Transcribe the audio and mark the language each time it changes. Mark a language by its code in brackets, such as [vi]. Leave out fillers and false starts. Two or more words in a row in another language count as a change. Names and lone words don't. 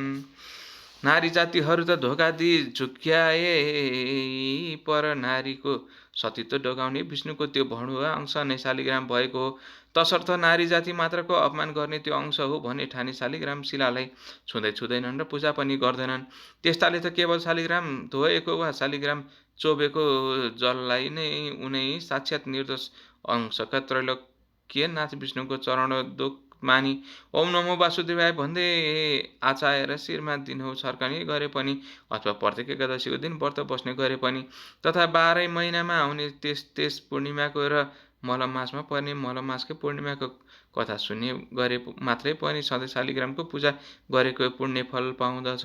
[ne] नारी जातिहरू त धोका दिई झुक्क्याए, पर नारीको सतीत्व डगाउने विष्णुको त्यो भणुवा अंश नै शालिग्राम भएको हो। तसर्थ नारी जाति मात्रको अपमान गर्ने त्यो अंश हो भने ठानी शालिग्राम शिलालाई छुँदैनन् र पूजा पनि गर्दैनन्। त्यस्ताले त केवल शालिग्राम धोएको वा शालिग्राम चोबेको जललाई नै उनै साक्षात् निर्दोष अंशका त्रैलोक्यनाथ विष्णुको चरणोदक मानी [sa] ओम नमो वासुदेवाय [ne] भन्दै आचाएर शिरमा दिनहुँ छर्कने गरे पनि, अथवा प्रत्येक एकादशीको दिन व्रत बस्ने गरे पनि, तथा 12 महिनामा आउने त्यस पूर्णिमाको र मलमासमा पर्ने मलमासकै पूर्णिमाको कथा सुन्ने गरे मात्रै पनि सधैँ शालिग्रामको पूजा गरेको पुण्य फल पाउँदछ।